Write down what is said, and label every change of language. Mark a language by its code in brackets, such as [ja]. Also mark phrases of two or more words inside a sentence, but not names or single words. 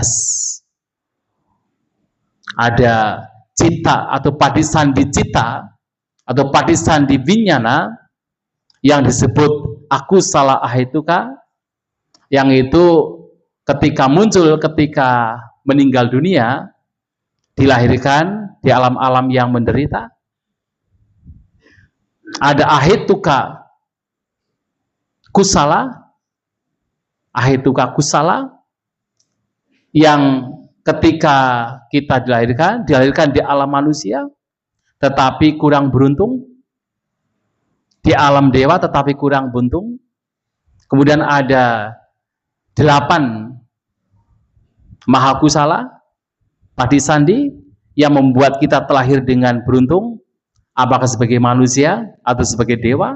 [id] Ada cita atau [pi] pati sandi cita [id] atau [pi] pati sandi winyana [id] yang disebut [pi] aku salah ahituka, [id] yang itu ketika muncul ketika meninggal dunia, dilahirkan di alam-alam yang menderita. [pi] Ada ahituka kusala, ahituka kusala, [id] yang ketika kita dilahirkan di alam manusia, tetapi kurang beruntung, di alam dewa tetapi kurang beruntung. Kemudian ada 8 [pi] Mahakusala, Padisandi [id] yang membuat kita terlahir dengan beruntung, apakah sebagai manusia atau sebagai dewa.